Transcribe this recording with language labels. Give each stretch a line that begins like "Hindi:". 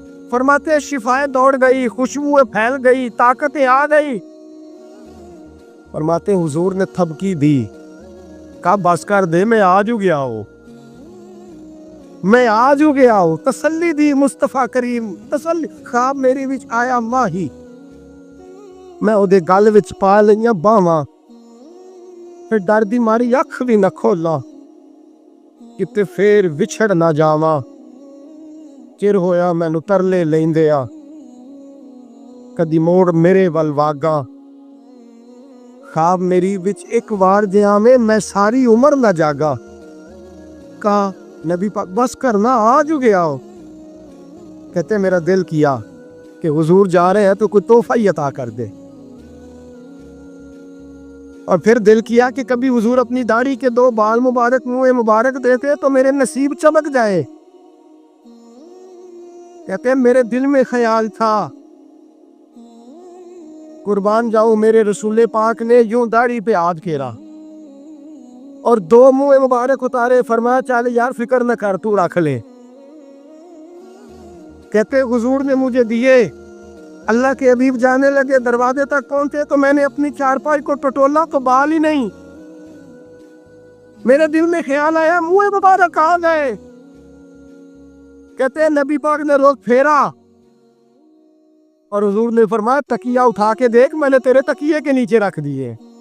Urdu: فرماتے شفائیں دوڑ گئی, خوشبوئیں پھیل گئی, طاقتیں آ گئی. فرماتے حضور نے تھبکی دی, کہا بس کر دے, میں آج ہو گیا ہوں, میں آج ہو گیا ہوں. تسلی دی مصطفیٰ کریم, تسلی.
Punjabi: خواب میری وچ آیا ماہی, میں اودے گل وچ پا لئیاں باواں, پھر ڈر دی ماری اکھ بھی نہ کھولا کتے پھر وچھڑ نہ جاواں. چر ہویا مینوں ترلے لیندیا, کدی موڑ میرے ول واگا. خواب میری وچ ایک وار جہاں میں ساری عمر نہ جاگا.
Urdu: کہا نبی پاک بس کرنا, آج ہو گیا ہو. کہتے میرا دل کیا کہ حضور جا رہے ہیں تو کوئی تحفہ ہی عطا کر دے. اور پھر دل کیا کہ کبھی حضور اپنی داڑھی کے 2 بال مبارک منہ مبارک دیتے تو میرے نصیب چمک جائے. کہتے ہیں میرے دل میں خیال تھا قربان جاؤں میرے رسول پاک نے یوں داڑھی پہ ہاتھ پھیرا اور 2 منہ مبارک اتارے. فرمایا چل یار فکر نہ کر, تو رکھ لے. کہتے حضور نے مجھے دیے. اللہ کے حبیب جانے لگے, دروازے تک پہنچے تو میں نے اپنی چارپائی کو ٹٹولا تو بال ہی نہیں. میرے دل میں خیال آیا منہ مبارک کہاں گئے. کہتے ہیں نبی پاک نے رخ پھیرا اور حضور نے فرمایا تکیہ اٹھا کے دیکھ, میں نے تیرے تکیے کے نیچے رکھ دیے.